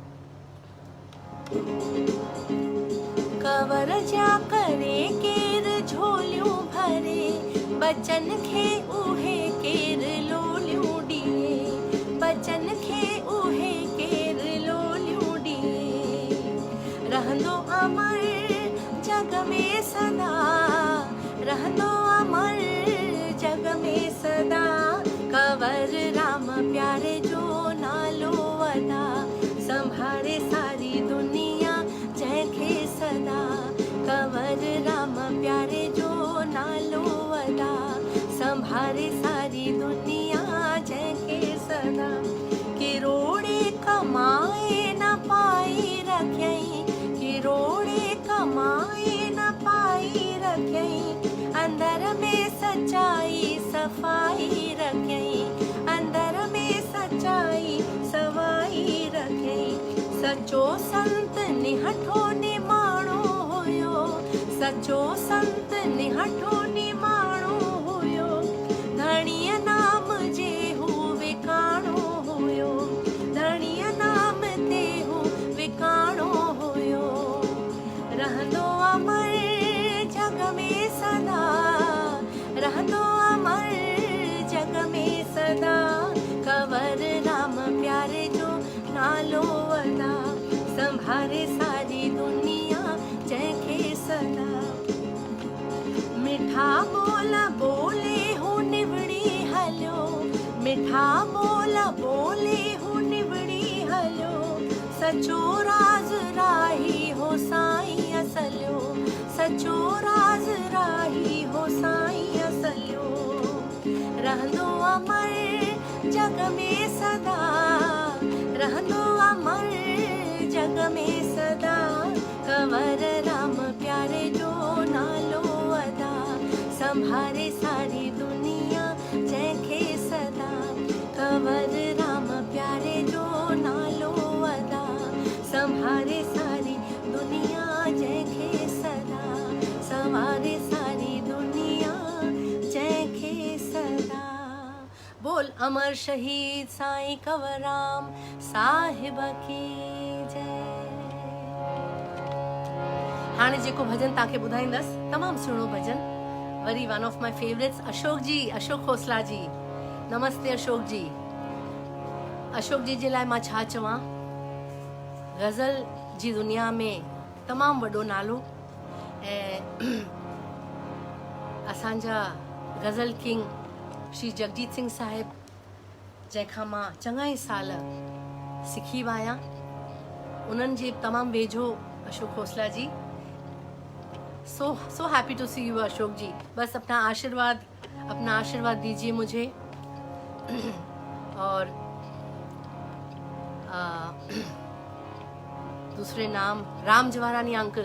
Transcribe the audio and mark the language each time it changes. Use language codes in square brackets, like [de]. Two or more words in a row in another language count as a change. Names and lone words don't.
[sd] कंवर जा करे केर झोलियूं भरे, बचन खे उहे केर लोलियूं ॾिए, बचन खे उहे केर लोलियूं ॾिए, रहंदो अमर जग में सदा, रहंदो अमर जग में सदा, कंवर राम प्यारे जो नालो अदा, संभारे सारी दुनिया जंहिंखे सदा, कंवर राम प्यारे जो नालो अदा, संभारे सारी दुनिया जंहिंखे सदा, किरोड़े कमाए न पाई रखियईं, किरोड़े कमाए न पाई रखियईं, अंदर में सच्चाई सफ़ाई रखियईं, अंदर में सच्चाई सवाई रखियईं, सचो संत निहठो निमाणो हुयो, सचो संत निहठो निमाणो हुयो, धणीअ नाम जे हू विकाणो हुयो, धणीअ नाम ते हू विकाणो हुयो, रहंदो अमर जग में सदा, रहंदो अमर जग में सदा, कंवर राम प्यारे जो नालो अदा, संभारे सारी दुनिया जंहिंखे सदा, मिठा ॿोल ॿोले हू निवड़ी हलियो, मिठा ॿोल ॿोले हू निवड़ी हलियो, सचो राज राही हो साईं असलियो, सचो राज राही हो साईं असलियो, रहंदो अमर जग में सदा, रहंदो अमर जग में सदा, कंवर राम प्यारे जो नालो अदा, संभारे सारी दुनिया जंहिंखे सदा कंवर राम प्यारे जो नालो अदा संभारे सारी दुनिया जंहिंखे सदा संवारे सारी दुनिया जंहिंखे सदा। [hi] बोल अमर शहीद साईं कंवरराम साहिब की जय। [sd] हाणे जेको भजन तव्हांखे ॿुधाईंदसि तमामु सुहिणो भजन, वरी [en] one of my favourites [sd] अशोक जी, अशोक खोसला जी। नमस्ते अशोक जी। अशोक जी जे लाइ मां छा चवां, गज़ल जी दुनिया में तमामु वॾो नालो ऐं असांजा गज़ल किंग श्री जगजीत सिंह साहिब जंहिंखां मां चङा ई साल सिखी विया आहियां, उन्हनि जे तमामु वेझो अशोक खोसला जी। [en] so happy to see you अशोक जी। [hi] बस अपना आशीर्वाद दीजिए मुझे। और दूसरे नाम राम जवारानी अंकल।